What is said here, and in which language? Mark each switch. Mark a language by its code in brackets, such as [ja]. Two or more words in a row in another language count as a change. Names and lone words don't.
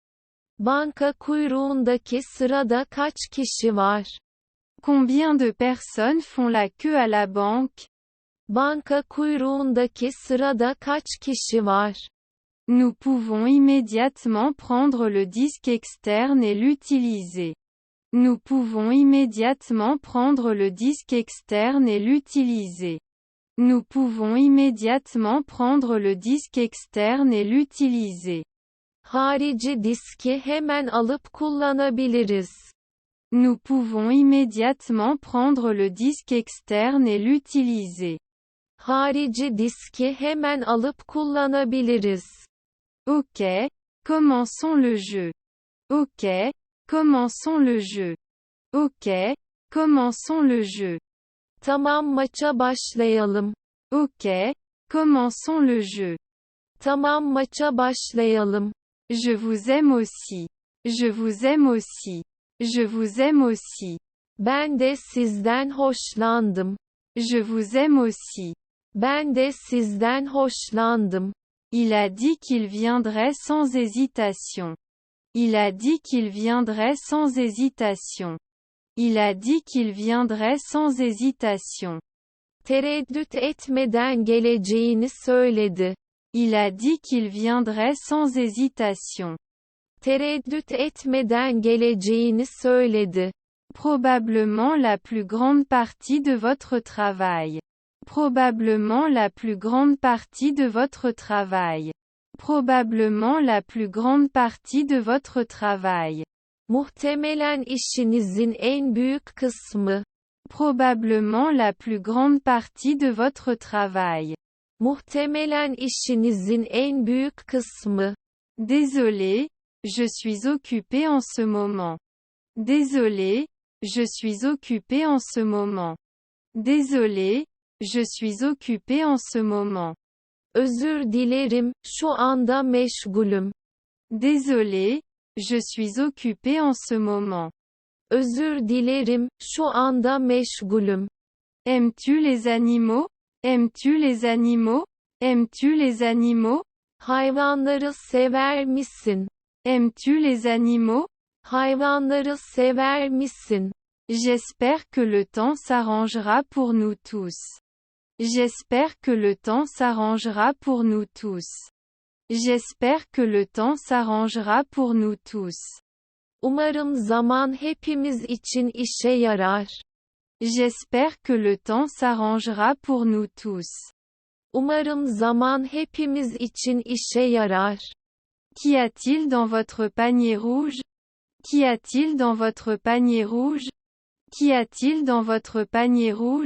[tr] Banka kuyruğundaki sırada kaç kişi var? [fr] Combien de personnes font la queue à la banque? [tr] Banka kuyruğundaki sırada kaç kişi var? [fr] Nous pouvons immédiatement prendre le disque externe et l'utiliser. Nous pouvons immédiatement prendre le disque externe et l'utiliser. Nous pouvons immédiatement prendre le disque externe et l'utiliser. [tr] Harici diski hemen alıp kullanabiliriz. [fr] Nous pouvons immédiatement prendre le disque externe et l'utiliser. [tr] Harici diski hemen alıp kullanabiliriz. [fr] Ok, commençons le jeu. Ok, commençons le jeu. Ok, commençons le jeu. [tr] Tamam, maça başlayalım. [fr] Ok, commençons le jeu. [tr] Tamam, maça başlayalım. [fr] Je vous aime aussi. Je vous aime aussi. Je vous aime aussi. [tr] Ben de sizden hoşlandım. [fr] Je vous aime aussi. [tr] Ben de sizden hoşlandım. [fr] Il a dit qu'il viendrait sans hésitation. Il a dit qu'il viendrait sans hésitation. Il a dit qu'il viendrait sans hésitation. [tr] Tereddüt etmeden geleceğini söyledi. [fr] Il a dit qu'il viendrait sans hésitation. [tr] Tereddüt etmeden geleceğini söyledi. [fr] Probablement la plus grande partie de votre travail. Probablement la plus grande partie de votre travail. Probablement la plus grande partie de votre travail. [tr] Muhtemelen işinizin en büyük kısmı. [fr] Probablement la plus grande partie de votre travail. [tr] Muhtemelen işinizin en büyük kısmı. [fr] Désolé, je suis occupé en ce moment. Désolé, je suis occupé en ce moment. Désolé, je suis occupé en ce moment. [tr] Özür dilerim, şu anda meşgulüm. [fr] Désolé, je suis occupé en ce moment. [tr] Özür dilerim, şu anda meşgulüm. [fr] Aimes-tu les animaux? Aimes-tu les animaux? Aimes-tu les animaux? [tr] Hayvanları sever misin? [fr] Aimes-tu les animaux? [tr] Hayvanları sever misin? [fr] J'espère que le temps s'arrangera pour nous tous. J'espère que le temps s'arrangera pour nous tous. J'espère que le temps s'arrangera pour nous tous. [tr] Umarım zaman hepimiz için işe yarar. [fr] J'espère que le temps s'arrangera pour nous tous. [tr] Umarım zaman hepimiz için işe yarar. [fr] Qu'y a-t-il dans votre panier rouge? Qu'y a-t-il dans votre panier rouge? Qu'y a-t-il dans votre panier rouge?